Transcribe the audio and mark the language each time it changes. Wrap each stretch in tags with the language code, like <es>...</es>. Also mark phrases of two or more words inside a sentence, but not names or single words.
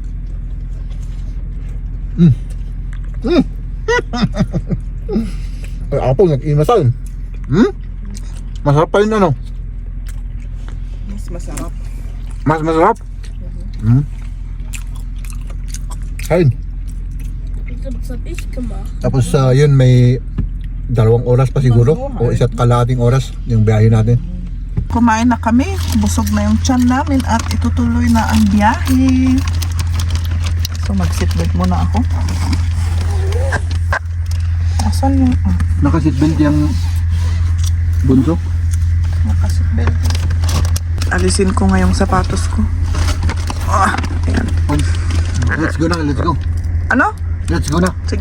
<tl>Ay, apple, nag-imasal. Masarap pa rin ano? Mas masarap. Mas masarap? Kain.</tl> <de>Das hab ich gemacht.</de> <tl>Tapos yun may 2 oras pa siguro o 1 kalahating oras yung biyahe natin. Kumain na kami, busog na yung tiyan namin at itutuloy na ang biyahe. So mag-seatbelt muna ako. Asan yung Naka-seatbelt yung bunso? naka-seatbelt? Alisin ko ngayong sapatos ko. Ayan.</tl> <en>Let's go na, let's go.</en> <tl>Ano?</tl> <en>Let's go na.</en> <tl>Sige.</tl>